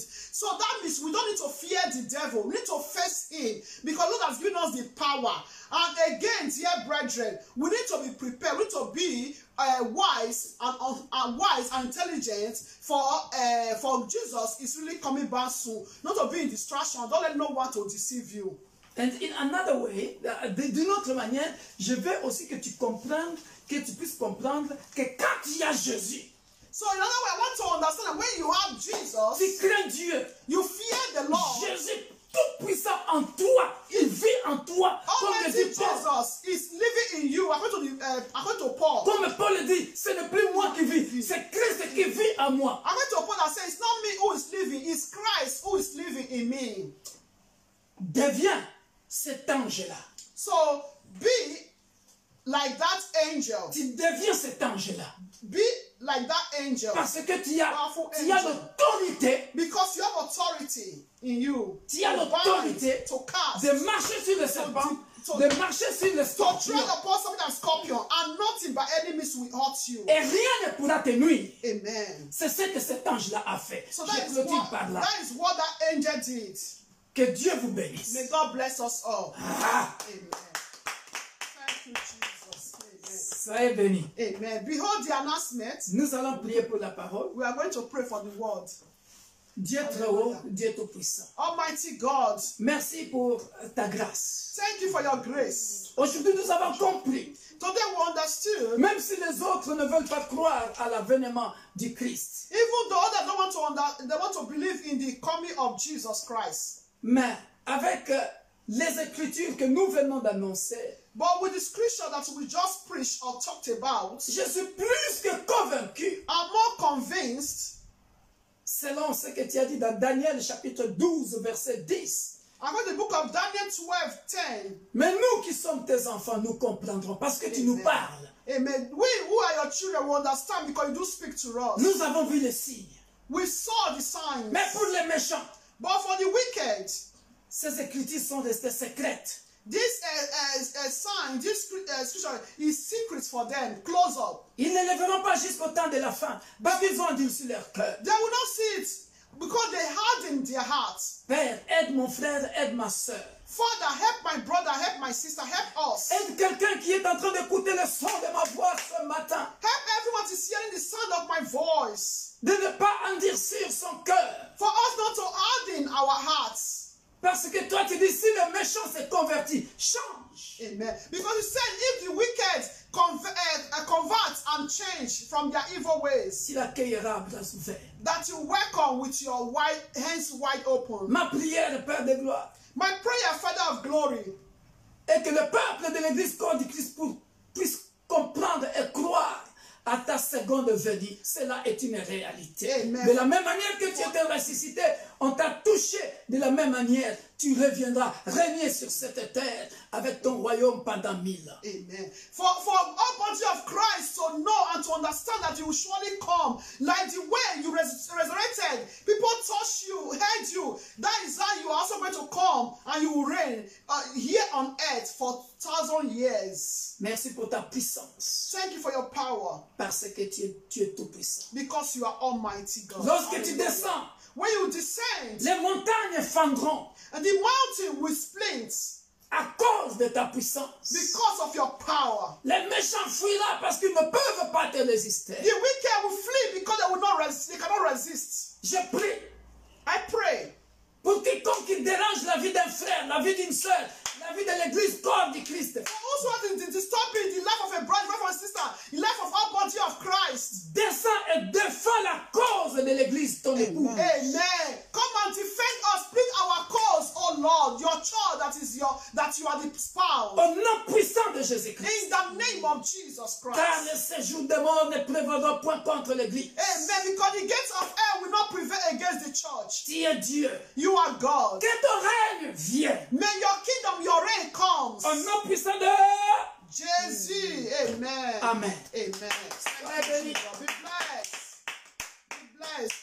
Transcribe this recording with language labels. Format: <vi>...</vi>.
<en>So that means we don't need to fear the devil. We need to face him because Lord has given us the power. And again, dear brethren, we need to be prepared. We need to be wise and intelligent for Jesus is really coming back soon. Not to be in distraction. Don't let no one to deceive you. And in another way,</en> <fr>d'une autre manière, je veux aussi que tu puisses comprendre que quand il y a Jésus,</fr> <en>so in other way, I want to understand that when you have Jesus,</en> <fr>tu crains Dieu.</fr> <en>you fear the Lord.</en> <fr>Jésus tout puissant en toi, il vit en toi.</fr> <en>Almighty Jesus is living in you. According to Paul.</en> <fr>Comme Paul le dit, ce n'est plus moi qui vis, c'est Christ qui vit en moi.</fr> <en>According to Paul, that says it's not me who is living, it's Christ who is living in me.</en> <fr>Deviens cet ange-là.</fr> <en>So be like that angel.</en> <fr>Tu deviens cet ange-là.</fr> <en>Be like that angel.</en> <fr>Parce que tu as</fr> <en>Powerful</en> <fr>l'autorité</fr> <en>Because you have authority in you.</en> <fr>Tu as</fr> <en>to bind,</en> <fr>l'autorité</fr> <en>to cast,</en> <fr>de marcher sur le serpent, de marcher sur le</fr> <en>to</en> <fr>scorpion.</fr> <en>tread upon something and scorpion, and nothing by any means will hurt you.</en> <fr>Et rien ne pourra te nuire. Amen. C'est ce que cet ange-là a fait.</fr> <en>So</en> <fr>Je clôture par là.</fr> <en>that is what that angel did.</en> <fr>Que Dieu vous bénisse.</fr> <en>May God bless us all. Ah, Amen. Thank you, Jesus.</en> <fr>soyez bénis. Amen.</fr> <en>Behold the announcement.</en> <fr>Nous allons prier pour la parole.</fr> <en>We are going to pray for the word.</en> <fr>Dieu très haut, Dieu tout puissant.</fr> <en>Almighty God,</en> <fr>Merci pour ta grâce.</fr> <en>thank you for your grace.</en> <fr>Aujourd'hui, nous avons compris.</fr> <en>Today we understood,</en> <fr>Même si les autres ne veulent pas croire à l'avènement du Christ.</fr> <en>even though others don't want to they want to believe in the coming of Jesus Christ.</en> <fr>Mais avec les Écritures que nous venons d'annoncer,</fr> <en>But with the scripture that we just preached or talked about,</en> <fr>je suis plus que convaincu,</fr> <en>I'm more convinced,</en> <fr>selon ce que tu as dit dans Daniel chapitre 12, verset 10.</fr> <en>about the book of Daniel 12:10.</en> <fr>Mais nous qui sommes tes enfants, nous comprendrons parce que tu nous parles. Amen.</fr> <en>We who are your children will understand because you do speak to us.</en> <fr>Nous avons vu les signes.</fr> <en>We saw the signs.</en> <fr>Mais pour les méchants,</fr> <en>But for the wicked,</en> <fr>ces Écritures sont restées secrètes.</fr> <en>this sign, this scripture is secret for them. Close up.</en> <fr>Ils ne les verront pas jusqu'au temps de la fin parce qu'ils ont endurci leur cœur.</fr> <en>They will not see it because they hardened their hearts.</en> <fr>Père, aide mon frère, aide ma soeur.</fr> <en>Father, help my brother, help my sister, help us.</en> <fr>Aide quelqu'un qui est en train d'écouter le son de ma voix ce matin.</fr> <en>Help everyone to hearing the sound of my voice.</en> <fr>De ne pas endurcir son cœur.</fr> <en>For us not to harden our hearts.</en> <fr>Parce que toi tu dis si le méchant s'est converti, change. Amen.</fr> <en>Because you said if the wicked convert and change from their evil ways,</en> <fr>Tu l'accueilleras à bras ouverts.</fr> <en>that you welcome with your hands wide open.</en> <fr>Ma prière, Père de gloire,</fr> <en>My prayer, Father of glory,</en> <fr>est que le peuple de l'Église corps du Christ puisse comprendre et croire à ta seconde venue. Cela est une réalité. Amen. De la même manière que tu étais ressuscité, on t'a touché. De la même manière, tu reviendras régner sur cette terre avec ton royaume pendant 1000 ans. amen.</fr> <en>For all body of Christ to know and to understand that you will surely come, like the way you resurrected, people touched you, heard you. That is how you are also going to come and you will reign here on earth for 1,000 years.</en> <fr>Merci pour ta puissance.</fr> <en>Thank you for your power,</en> <fr>Parce que tu es tout puissant.</fr> <en>because you are Almighty God.</en> <fr>Lorsque tu descends,</fr> <en>When you descend,</en> <fr>les montagnes fendront</fr> <en>and the mountain will split</en> <fr>à cause de ta puissance.</fr> <en>because of your power.</en> <fr>Les méchants fuiront parce qu'ils ne peuvent pas te résister.</fr> <en>The wicked will flee because they will not resist. They cannot resist.</en> <fr>Je prie</fr> <en>I pray</en> <fr>pour quiconque qui dérange la vie d'un frère, la vie d'une soeur, la vie de l'église corps du Christ.</fr> <en>also disturbing the life of a brother, life of a sister, the life of our body of Christ.</en> <fr>Descends et défends la cause de l'église, ton époux. Amen.</fr> <en>Come and defend us, plead our cause, oh Lord, your child that you are the spouse.</en> <fr>Au nom puissant de Jésus-Christ.</fr> <en>In the name of Jesus</en> <fr>Car</fr> <en>Christ.</en> <fr>le séjour de mort ne prévaudra point contre l'église. Amen.</fr> <en>Because the gates of hell will not prevail against the church.</en> <fr>Tu es Dieu.</fr> <en>You are God.</en> <fr>Que ton règne vienne.</fr> <en>May your kingdom, your reign comes.</en> <fr>Au nom puissant de</fr> <en>Jesus. Amen. Amen. Amen. Thank you, Jesus. Be blessed. Be blessed.</en>